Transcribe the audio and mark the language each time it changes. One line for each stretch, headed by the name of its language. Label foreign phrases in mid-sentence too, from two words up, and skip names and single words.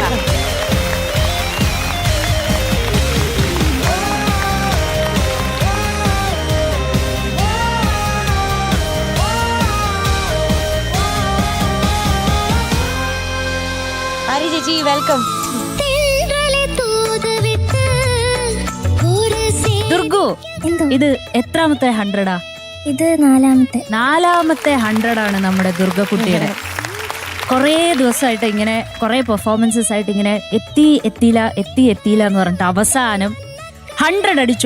Malayalam: ആര്യ ചേച്ചി വെൽക്കം.
Tamil: தென்றலை தூதுவிட்டு ஒரு
Malayalam: ദുർഗു, എന്തോ ഇത് എത്രാമത്തെ 100ആ? ഇത് നാലാമത്തെ 100 ആണ് നമ്മുടെ ദുർഗക്കുട്ടിയുടെ. കുറേ ദിവസമായിട്ട് ഇങ്ങനെ കുറേ പെർഫോമൻസസ് ആയിട്ട് ഇങ്ങനെ എത്തിയില്ല എന്ന് പറഞ്ഞിട്ട് അവസാനം 100 അടിച്ചു.